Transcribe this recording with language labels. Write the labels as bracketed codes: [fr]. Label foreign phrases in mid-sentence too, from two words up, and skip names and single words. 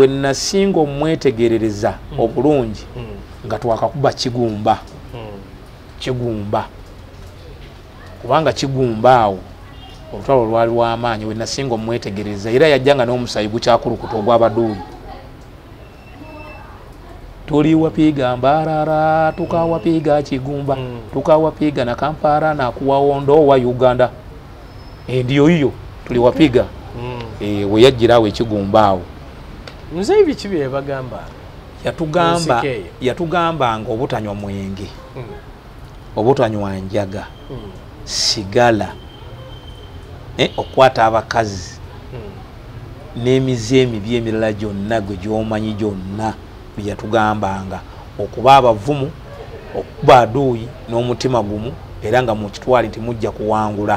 [lg] we nasinga omwetegerereza obulungi nga twakakuba Kigumba Kigumba kubanga Kigumba awo olutalo lwali lw'amaanyi we nasinga omwetegereza era yajjanga n'omusayi gukyakulukuta ogw'abaduuyi [sw] tuliwapiga Mbarara tukawapiga Kigumba tukawapiga na Kampala na kuwaondo wa Uganda ndiyo hiyo tuliwapiga [lg] we yajjirawo Kigumba awo nze biki bye bagamba yatugamba nga obutanywa mwenge obutanywa njaga sigala okwata abakazi n'emize emibi emirala gyonna gwe gy'omanyi gyonna byatugambanga okuba abavumu okuba aduuyi n'omutima gumu era nga mu kitwali nti mujja kuwangula